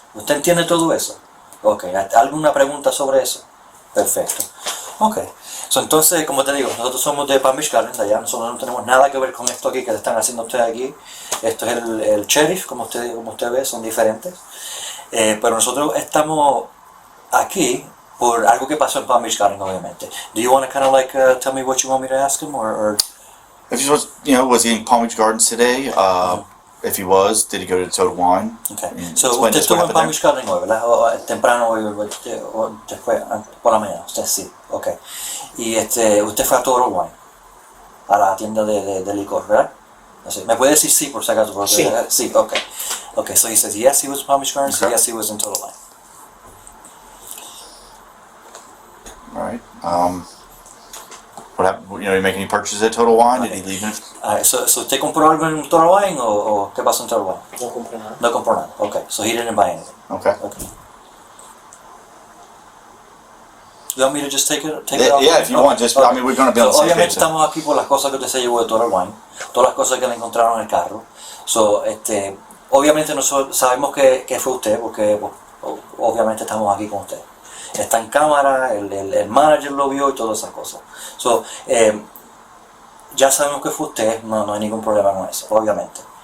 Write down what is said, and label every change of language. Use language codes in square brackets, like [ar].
[es] ¿Usted entiende todo eso? Ok. ¿Alguna pregunta sobre eso? Perfecto. Ok. Entonces, como te digo, nosotros somos de Palm Beach Garden, de allá. Nosotros no tenemos nada que ver con esto aquí que están haciendo ustedes aquí. Esto es el sheriff, como usted ve, son diferentes. Pero nosotros estamos aquí por algo que pasó en Palm Beach Garden, obviamente. [en] Do you want to kind of tell me what you want me to ask him, or? If he was, was he in Palm Beach Gardens today? If he was, did he go to Total Wine? Okay. [es] So usted estuvo en Palm Beach Garden hoy, ¿verdad? Temprano hoy, o después, por la mañana. Usted sí. [en] Okay. [es] Y usted fue a Total Wine, a la tienda de licor, ¿verdad? Así. ¿Me puede decir sí por si acaso? Porque, sí. Sí. Okay. Okay. [en] So he says yes, he was in Palm Beach Gardens. Okay. Yes, he was in Total Wine. All right. What happened? You make any purchases at Total Wine? Okay. Did he leave? [es] So ¿usted compró algo en Total Wine o qué pasó en Total Wine? No compré nada. No compró nada. [en] Okay. So he didn't buy anything. Okay. You want me to just take it off? Yeah, if you want, just, I mean, we're gonna be on the So, same [es] obviamente [en] page. [es] estamos aquí por las cosas que usted se llevó de Total Wine, todas las cosas que le encontraron en el carro. So, obviamente nosotros sabemos que fue usted, porque obviamente estamos aquí con usted. Está en cámara, el manager lo vio y todas esas cosas. So, ya sabemos que fue usted, no hay ningún problema con eso, obviamente.